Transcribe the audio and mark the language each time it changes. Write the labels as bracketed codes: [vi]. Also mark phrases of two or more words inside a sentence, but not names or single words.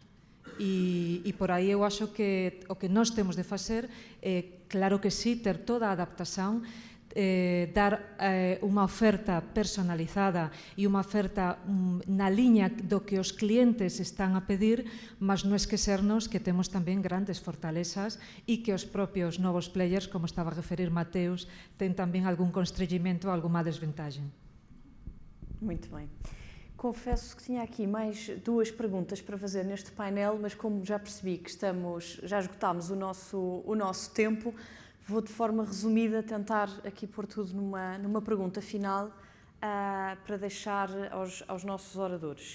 [gl] E por aí eu acho que o que nós temos de facer é, claro que sí, ter toda a adaptación, dar unha oferta personalizada e unha oferta na liña do que os clientes están a pedir, mas non esquecernos que temos tamén grandes fortalezas e que os propios novos players, como estaba a referir Mateus, ten tamén algún constrangimento, [pt] alguma desvantagem. Muito bem. Confesso que tinha aqui mais 2 perguntas para fazer neste painel, mas como já percebi que já esgotámos o nosso tempo, vou de forma resumida tentar aqui pôr tudo numa pergunta final para deixar aos nossos oradores.